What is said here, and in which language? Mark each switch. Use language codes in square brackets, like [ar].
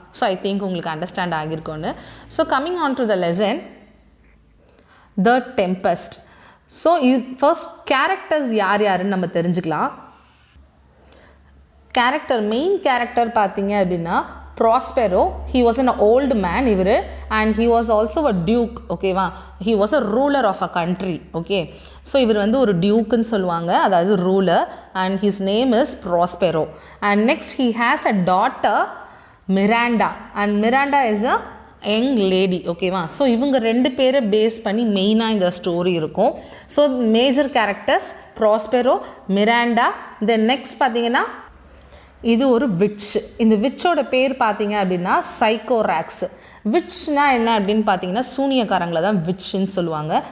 [en] so I think [ta] உங்களுக்கு [en] Understand ஆகியிருக்கோன்னு. So coming on to the lesson the Tempest. [ta] So இது first characters யார் யாருன்னு நம்ம தெரிஞ்சுக்கலாம். மெயின் கேரக்டர் பார்த்தீங்க அப்படின்னா Prospero. [en] He was an old man [ta] இவர், [en] and he was also a duke. [ta] ஓகேவா? [en] he was a ruler of a country. [ta] Okay, so இவர் வந்து ஒரு டியூக்குன்னு சொல்லுவாங்க, அதாவது ruler, [en] and his name is Prospero. and next he has a daughter Miranda, and Miranda is a young lady. [ta] ஓகேவா? So இவங்க ரெண்டு பேரை பேஸ் பண்ணி மெயினாக இந்த ஸ்டோரி இருக்கும். So major characters Prospero, Miranda. Then next பார்த்தீங்கன்னா இது ஒரு விட்ச். இந்த விட்சோட பேர் பார்த்தீங்க அப்படின்னா சைக்கோராக்ஸ். விட்ச்னா என்ன அப்படின்னு பார்த்தீங்கன்னா சூனியக்காரங்களை தான் விட்ச்ன்னு சொல்லுவாங்க.